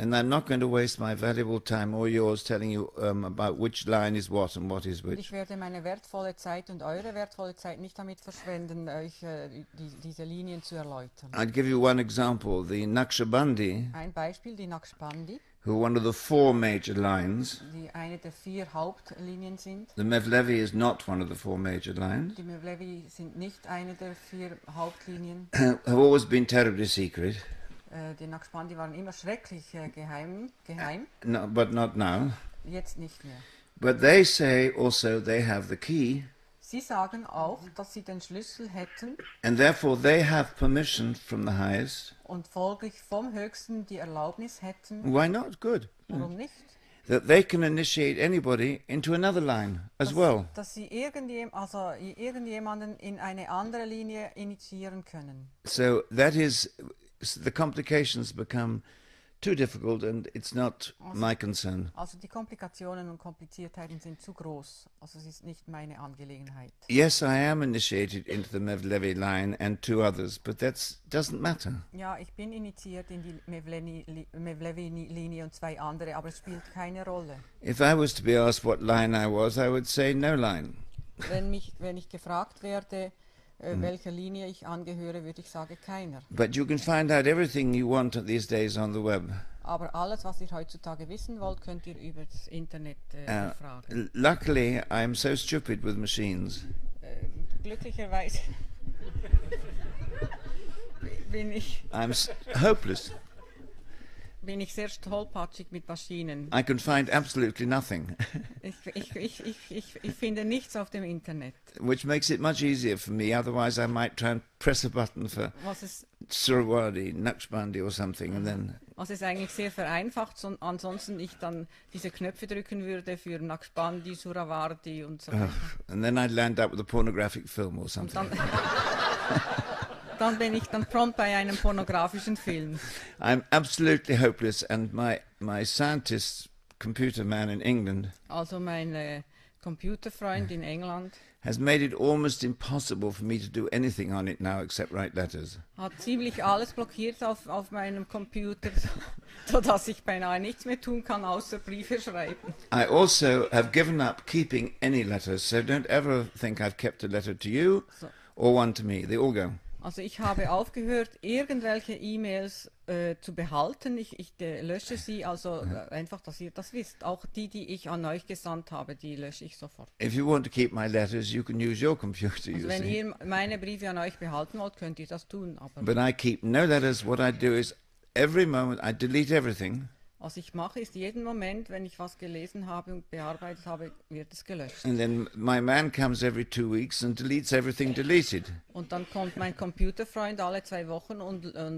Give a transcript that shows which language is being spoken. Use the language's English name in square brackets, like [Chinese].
[English] And I'm not going to waste my valuable time or yours telling you about which line is what and what is [German] Und [English] which. [German] ich werde meine wertvolle Zeit und eure wertvolle Zeit nicht damit verschwenden, euch diese Linien zu erläutern. [English] I'd give you one example. The Naqshbandi, [German] Ein Beispiel, die Naqshbandi, [English] who are one of the four major lines. [German] die eine der 4 Hauptlinien sind. [English] The Mevlevi is not one of the four major lines. [German] Die Mevlevi sind nicht eine der 4 Hauptlinien. [English] Have always been terribly secret, [German] Die Naqshbandi waren immer schrecklich geheim, [English] no, but not now. [German] jetzt nicht mehr. [English] But they say also they have the key, [German] Sie sagen auch, dass sie den Schlüssel hätten [English] and therefore they have permission from the highest. [German] und folglich vom Höchsten die Erlaubnis hätten, [English] Why not? Good. [German] warum nicht, [English] That they can initiate anybody into another line as well. [German] dass sie irgendjemanden in eine andere Linie initiieren können. [English] So that is, the complications become too difficult, and it's not my concern. [German] Also die Komplikationen und Kompliziertheiten sind zu groß. Also es ist nicht meine Angelegenheit. [English] Yes, I am initiated into the Mevlevi line and 2 others, but that doesn't matter. [German] Ja, ich bin initiiert in die Mevlevi-Linie und 2 andere, aber es spielt keine Rolle. [English] If I was to be asked what line I was, I would say no line. [German] Wenn ich gefragt werde, welcher Linie ich angehöre, würde ich sagen keiner. [English] But you can find out everything you want these days on the web. [German] Aber alles, was ihr heutzutage wissen wollt, könnt ihr über das Internet fragen. [English] Luckily, I'm so stupid with machines. [German] Glücklicherweise [English] I'm hopeless. [German] bin ich sehr tollpatschig mit Maschinen. [English] I can find absolutely nothing, [German] Ich finde nichts auf dem Internet. [English] which makes it much easier for me. Otherwise, I might try and press a button for Surawadi, Naqshbandi or something, and then... [German] Was es eigentlich sehr vereinfacht, ansonsten ich dann diese Knöpfe drücken würde für Naqshbandi, Surawardi und so weiter. [English] And then I'd land up with a pornographic film or [German] Und [English] something. [German] dann bin ich dann prompt bei einem pornografischen Film. [English] I'm absolutely hopeless, and my scientist, computer man in England, [German] Also mein Computerfreund in England [English] has made it almost impossible for me to do anything on it now except write letters. [German] hat ziemlich alles blockiert auf meinem Computer, sodass ich beinahe nichts mehr tun kann, außer Briefe schreiben. [English] I also have given up keeping any letters, so don't ever think I've kept a letter to you or one to me. They all go. [German] Also ich habe aufgehört, irgendwelche E-Mails zu behalten. Ich lösche sie, also einfach, dass ihr das wisst. Auch die ich an euch gesandt habe, die lösche ich sofort. [English] If you want to keep my letters, you can use your computer, you [German] Also wenn [English] see. [German] ihr meine Briefe an euch behalten wollt, könnt ihr das tun. Aber [English] But I keep no letters. What I do is every moment I delete everything, [German] was ich mache, ist jeden Moment, wenn ich was gelesen habe und bearbeitet habe, wird es gelöscht. [English] and then my man comes every 2 weeks and deletes everything deleted. [German] Und dann kommt mein Computerfreund alle 2 Wochen und